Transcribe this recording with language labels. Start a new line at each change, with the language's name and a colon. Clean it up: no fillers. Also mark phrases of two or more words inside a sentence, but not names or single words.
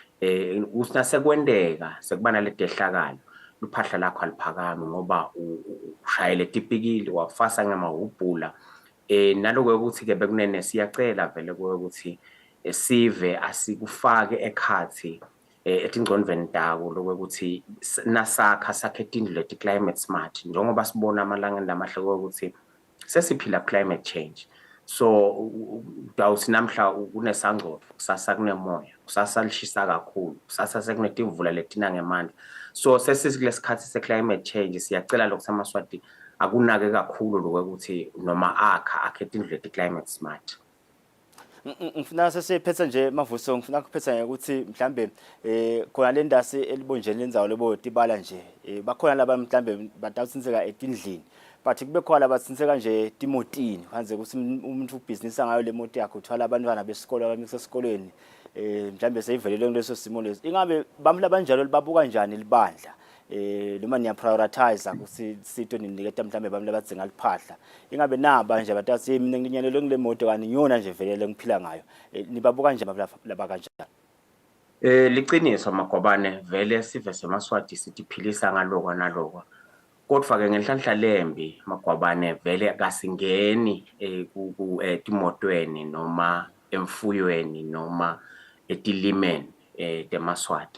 Swati: usekwendeka sekubana ledehlakalo luphahla lakho aliphakami ngoba ushayele tipikile wafasa ngamahubhula naloko ukuthi ke bekunene siyacela vele ukuthi sive asikufake ekhathi etingcondweni takho lokuthi nasakha sakhe tindlu leti
English: climate smart
Swati: njengoba sibona amalanga lamahle ukuthi sesiphila
English: climate change.
Swati: So dawuthi namhla kunesangcodo kusasa kunemoya kusasa lishisa kakhulu kusasa sekunetimvula letina ngemandla. So sesikuleskhathi se-
English: climate change
Swati: siyacela lokuseMaswati akunake kakhulu lokuthi noma akhe tindlu leti
English: climate smart.
Swati: Ngifuna sesiphetha nje Mavuso ngifuna kuphetha ukuthi mhlambe khona le ndasi elibonjeni lenzawo lebo tibala nje bakhona laba mhlambe batawutsinseka etindlini but kube khona abathinseka nje timotini khanze ukuthi umuntu ubusiness ngayo le moto yakhe uthwala abantwana besikole abamsesikolweni mhlambe seyivelele kuleso simo lesi ingabe bamhla banjalo libabuka kanjani libandla noma niya prioritize ukuthi sito niniketa mhlambe bamhla badzinga liphahla ingabe naba nje batathi mina nginyelele ngile moto kani ngiyona nje velele ngiphila ngayo nibabuka nje laba kanjani. Liqiniso Magwabane vele sive seMaswati sitiphilisa ngaloko naloko kodwa ke ngenhlanhla lembi Magwabane vele akasingeni timotweni noma emfuyweni noma etilimeni teMaswati.